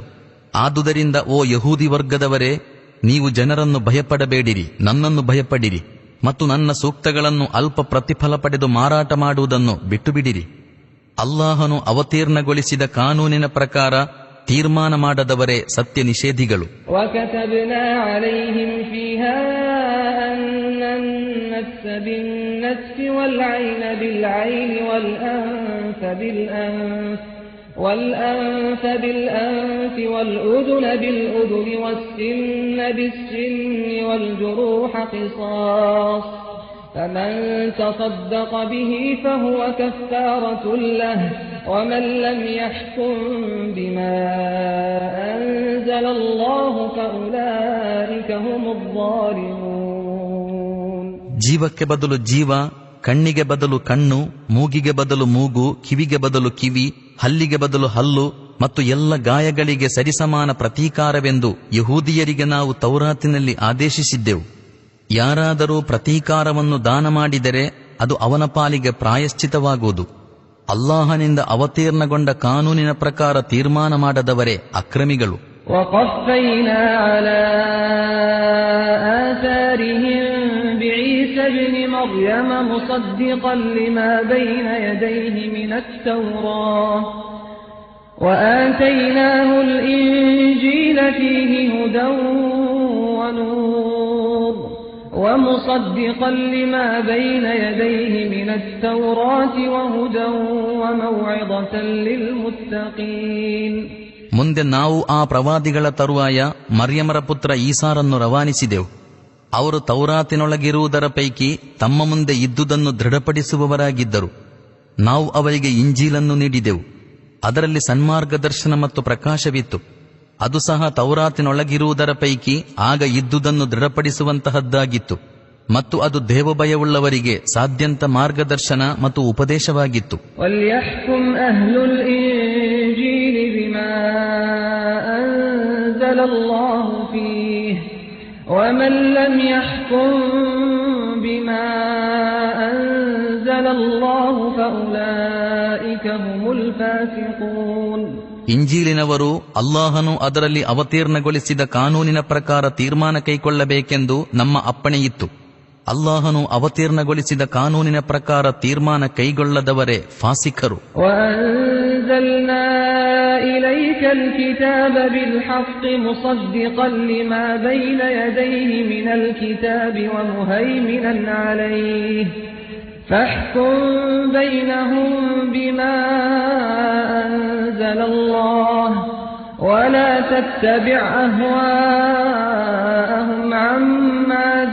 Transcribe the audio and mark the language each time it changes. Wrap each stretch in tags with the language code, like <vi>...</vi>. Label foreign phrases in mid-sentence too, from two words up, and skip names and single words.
<kn>ಆದುದರಿಂದ ಓ ಯಹೂದಿ ವರ್ಗದವರೇ, ನೀವು ಜನರನ್ನು ಭಯಪಡಬೇಡಿರಿ, ನನ್ನನ್ನು ಭಯಪಡಿರಿ ಮತ್ತು ನನ್ನ ಸೂಕ್ತಗಳನ್ನು ಅಲ್ಪ ಪ್ರತಿಫಲ ಪಡೆದು ಮಾರಾಟ ಮಾಡುವುದನ್ನು ಬಿಟ್ಟುಬಿಡಿರಿ. ಅಲ್ಲಾಹನು ಅವತೀರ್ಣಗೊಳಿಸಿದ ಕಾನೂನಿನ ಪ್ರಕಾರ ತೀರ್ಮಾನ ಮಾಡದವರೇ ಸತ್ಯ ನಿಷೇಧಿಗಳು.</kn> <ar>وَكَتَبْنَا عَلَيْهِمْ فِيهَا أَنَّ النَّفْسَ بِالنَّفْسِ وَالْعَيْنَ بِالْعَيْنِ وَالْأَنفَ بِالْأَنفِ وَالْأُذُنَ بِالْأُذُنِ وَالسِّنَّ بِالسِّنِّ وَالْجُرُوحَ قِصَاصٌ فمن تصدق به فهو كفارة له ومن لم يحكم بما أنزل الله فأولئك هم الظالمون.</ar> <kn>ಜೀವಕ್ಕೆ ಬದಲು ಜೀವ, ಕಣ್ಣಿಗೆ ಬದಲು ಕಣ್ಣು, ಮೂಗಿಗೆ ಬದಲು ಮೂಗು, ಕಿವಿಗೆ ಬದಲು ಕಿವಿ, ಹಲ್ಲಿಗೆ ಬದಲು ಹಲ್ಲು ಮತ್ತು ಎಲ್ಲ ಗಾಯಗಳಿಗೆ ಸರಿಸಮಾನ ಪ್ರತೀಕಾರವೆಂದು ಯಹೂದಿಯರಿಗೆ ನಾವು ತೌರಾತಿನಲ್ಲಿ ಆದೇಶಿಸಿದ್ದೆವು. ಯಾರಾದರೂ ಪ್ರತೀಕಾರವನ್ನು ದಾನ ಮಾಡಿದರೆ ಅದು ಅವನ ಪಾಲಿಗೆ ಪ್ರಾಯಶ್ಚಿತವಾಗುವುದು. ಅಲ್ಲಾಹನಿಂದ ಅವತೀರ್ಣಗೊಂಡ ಕಾನೂನಿನ ಪ್ರಕಾರ ತೀರ್ಮಾನ ಮಾಡದವರೇ ಅಕ್ರಮಿಗಳು.</kn> <ar>وَقَفَّيْنَا عَلَى آثَارِهِمْ بِعِيسَى ابْنِ مَرْيَمَ مُصَدِّقًا لِمَا بَيْنَ يَدَيْهِ مِنَ التَّوْرَاةِ وَآتَيْنَاهُ الْإِنْجِيلَ فِيهِ هُدًى وَنُورٌ وَمُصَدِّقًا لِمَا بَيْنَ يَدَيْهِ مِنَ التَّوْرَاةِ وَهُدًى وَمَوْعِظَةً لِلْمُتَّقِينَ.</ar> <kn>ಮುಂದೆ ನಾವು ಆ ಪ್ರವಾದಿಗಳ ತರುವಾಯ ಮರ್ಯಮರ ಪುತ್ರ ಈಸಾರನ್ನು ರವಾನಿಸಿದೆವು. ಅವರು ತೌರಾತಿನೊಳಗಿರುವುದರ ಪೈಕಿ ತಮ್ಮ ಮುಂದೆ ಇದ್ದುದನ್ನು ದೃಢಪಡಿಸುವವರಾಗಿದ್ದರು. ನಾವು ಅವರಿಗೆ ಇಂಜೀಲನ್ನು ನೀಡಿದೆವು, ಅದರಲ್ಲಿ ಸನ್ಮಾರ್ಗದರ್ಶನ ಮತ್ತು ಪ್ರಕಾಶವಿತ್ತು. ಅದು ಸಹ ತೌರಾತಿನೊಳಗಿರುವುದರ ಪೈಕಿ ಆಗ ಇದ್ದುದನ್ನು ದೃಢಪಡಿಸುವಂತಹದ್ದಾಗಿತ್ತು ಮತ್ತು ಅದು ದೇವಭಯವುಳ್ಳವರಿಗೆ ಸಾಧ್ಯಂತ ಮಾರ್ಗದರ್ಶನ ಮತ್ತು ಉಪದೇಶವಾಗಿತ್ತು.</kn> <ar>وَلْيَحْكُمْ أَهْلُ الْإِنْجِيلِ بِمَا أَنزَلَ اللَّهُ فِيهِ وَمَنْ لَمْ يَحْكُمْ بِمَا أَنزَلَ اللَّهُ فَأُولَئِكَ هُمُ الْفَاسِقُونَ.</ar> <kn>ಇಂಜೀಲಿನವರು ಅಲ್ಲಾಹನು ಅದರಲ್ಲಿ ಅವತೀರ್ಣಗೊಳಿಸಿದ ಕಾನೂನಿನ ಪ್ರಕಾರ ತೀರ್ಮಾನ ಕೈಗೊಳ್ಳಬೇಕೆಂದು ನಮ್ಮ ಅಪ್ಪಣೆಯಿತ್ತು. ಅಲ್ಲಾಹನು ಅವತೀರ್ಣಗೊಳಿಸಿದ ಕಾನೂನಿನ ಪ್ರಕಾರ ತೀರ್ಮಾನ ಕೈಗೊಳ್ಳದವರೇ ಫಾಸಿಕರು.</kn> <ar>وَأَنزَلْنَا إِلَيْكَ الْكِتَابَ بِالْحَقِّ مُصَدِّقًا لِمَا بَيْنَ يَدَيْهِ مِنَ الْكِتَابِ وَمُهَيْمِنًا عَلَيْهِ فَاحْكُم بَيْنَهُم بِمَا أَنزَلَ اللَّهُ وَلَا تَتَّبِعْ أَهْوَاءَهُمْ عَمَّا</ar>